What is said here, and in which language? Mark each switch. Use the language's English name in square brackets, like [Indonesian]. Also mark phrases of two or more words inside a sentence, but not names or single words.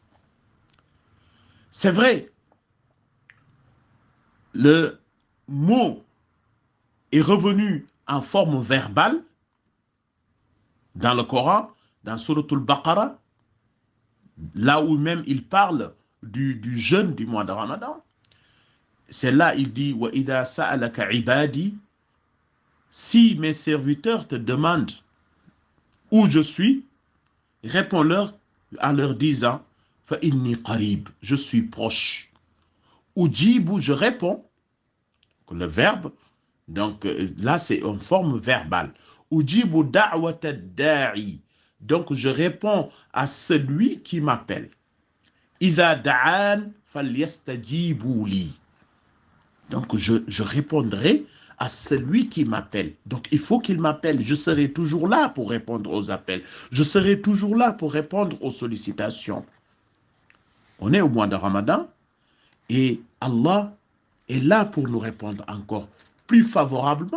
[French] C'est vrai, le mot est revenu en forme verbale dans le Coran, dans Surat al-Baqarah, là où même il parle du jeûne du mois de Ramadan. C'est là il dit [Arabic] وإذا سألك عبادي, [French] si mes serviteurs te demandent où je suis, réponds-leur en leur disant [Arabic] فإني قريب, [French] je suis proche. Ujibu, je réponds, le verbe, donc là c'est une forme verbale. [Arabic] أجيب دعوة الداع, [French] donc je réponds à celui qui m'appelle. [Arabic] إذا دعان فليستجيبوا لي, [French] donc je répondrai à celui qui m'appelle. Donc il faut qu'il m'appelle. Je serai toujours là pour répondre aux appels. Je serai toujours là pour répondre aux sollicitations. On est au mois de Ramadan et Allah est là pour nous répondre encore plus favorablement.